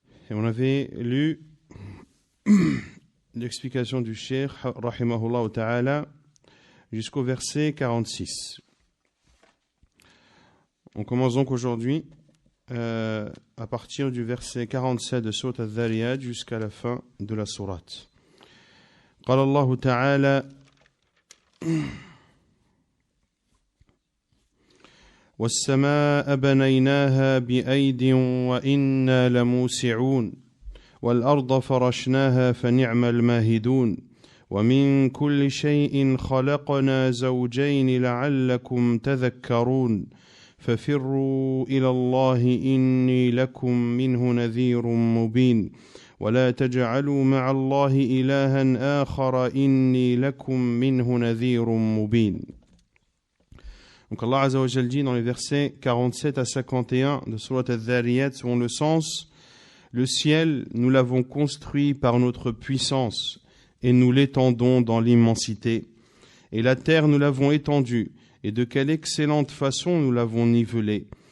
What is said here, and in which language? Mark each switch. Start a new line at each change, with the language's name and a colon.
French: Et on avait lu l'explication du Cheikh rahimahullah ta'ala jusqu'au verset 46. On commence donc aujourd'hui à partir du verset 47 de Surat al-Dhariyat jusqu'à la fin de la sourate.
Arabic: قال الله تعالى والسماء بنيناها بأيد وإنا لموسعون والأرض فرشناها فنعم الماهدون ومن كل شيء خلقنا زوجين لعلكم تذكرون ففروا إلى الله إني لكم منه نذير مبين ولا تجعلوا مع الله إلها آخر إني لكم منه نذير مبين.
French: Donc Allah Azza wa Jal dit dans les versets 47 à 51 de Surat al-Dhariyat selon le sens: le ciel, nous l'avons construit par notre puissance et nous l'étendons dans l'immensité. Et la terre, nous l'avons étendue et de quelle excellente façon nous l'avons nivelée.